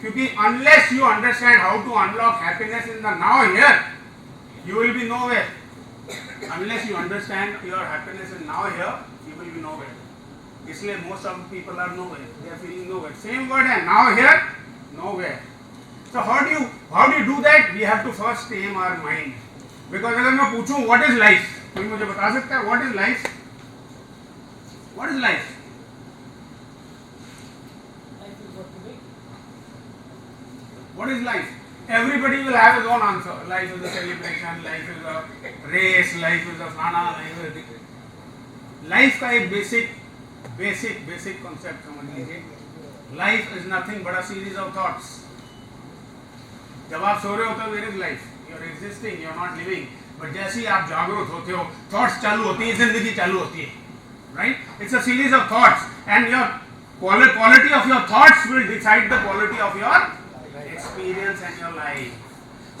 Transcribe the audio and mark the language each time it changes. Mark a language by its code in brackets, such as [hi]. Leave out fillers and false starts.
[en] क्योंकि unless you understand how to unlock happiness in the now here, you will be nowhere. Unless you understand your happiness in now here, you will be nowhere. इसलिए most of people are nowhere, they are feeling nowhere. Same word है, now here, nowhere. So how do you do that? We have to first tame our mind. Because [hi] अगर मैं पूछूं [en] what is life, [hi] कोई मुझे बता सकता है [en] what is life? What is life? What is life? Everybody will have his own answer. Life is a celebration, life is a race, life is a fana, life is a... [hi] Life का एक basic concept समझ लीजिए। [en] Life is nothing but a series of thoughts. [hi] जब आप सो रहे होते हो, [en] Where is life? You are existing, you are not living. [hi] But जैसे ही आप जागरूक होते हो, थॉट्स चालू होती है, जिंदगी चालू होती है, right? [en] It's a series of thoughts and your quality of your thoughts will decide the quality of your experience and your life.